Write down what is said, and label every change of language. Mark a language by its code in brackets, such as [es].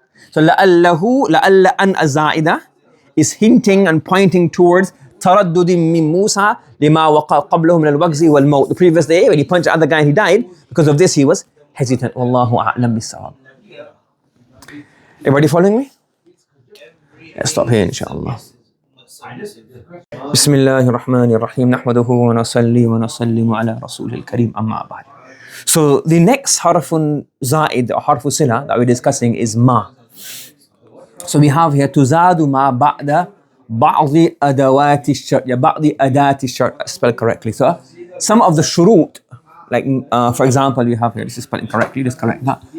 [en] So la'alla an az-za'ida is hinting and pointing towards [ar] تردد من موسى لما وقع قبله من الوجز والموت. [en] The previous day when he punched the other guy and he died, because of this he was hesitant. Wallahu a'lam bis-sawab. Everybody following me? Let's stop here inshallah. [ar] بسم الله الرحمن الرحيم نحمده ونصلي ونسلم على رسول الكريم أما بعد. [en] So the next harfun zaid or harfu sila that we're discussing is ma. So we have here [ar] tuzadu ma ba'da ba'di adawati shart. [en] Yeah, ba'di adati shart. Spelled correctly. So some of the shurut, like for example, we have here, this is spelled incorrectly, let's correct that.